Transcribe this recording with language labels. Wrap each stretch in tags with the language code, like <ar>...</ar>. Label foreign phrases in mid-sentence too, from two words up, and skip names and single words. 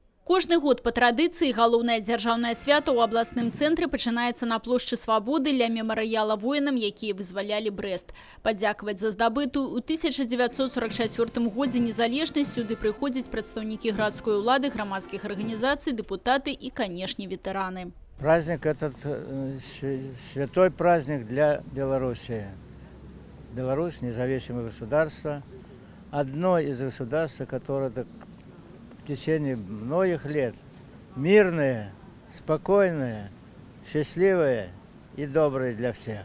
<be>Кожны год по традыцыі галоўнае дзяржаўнае свято ў абласным цэнтры пачынаецца на плошчы Свабоды ля мемарыяла воінам, якія вызвалялі Брэст. Падзякаваць за здабытую ў 1944 годзе незалежнасць сюды прыходзяць прадстаўнікі гарадской улады, грамадскіх арганізацый, дэпутаты</be> <ru>и, конечно,</ru> <be>ветераны.</be> <ru>Праздник этот святой праздник для Белоруссии. Беларусь – независимое государство, одно из государств, которое в течение многих лет мирное, спокойное, счастливое и доброе для всех.</ru>